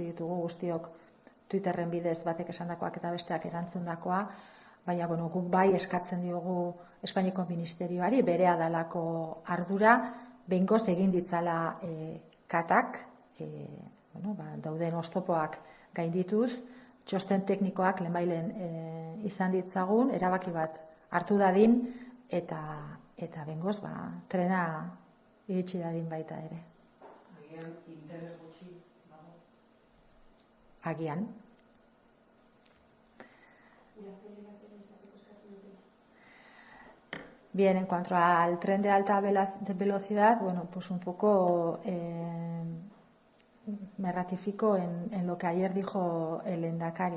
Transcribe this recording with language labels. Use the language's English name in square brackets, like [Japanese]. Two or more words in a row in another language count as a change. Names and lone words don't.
[Basque] ditugu guztiok Twitterren bidez batek esandakoak eta besteak erantzundakoa, baina guk bai eskatzen diogu Espainiako ministerioari berea dalako ardura, behingoz egin ditzala katak, dauden oztopoak gaindituz, txosten teknikoak lehenbailen izan ditzagun, erabaki bat hartu dadin, eta behingoz trena iritsi dadin baita ere. Agian interes gutxi dago? Agian. [Spanish] Bien, en cuanto al tren de alta velocidad, pues un poco me ratifico en lo que ayer dijo el lehendakari.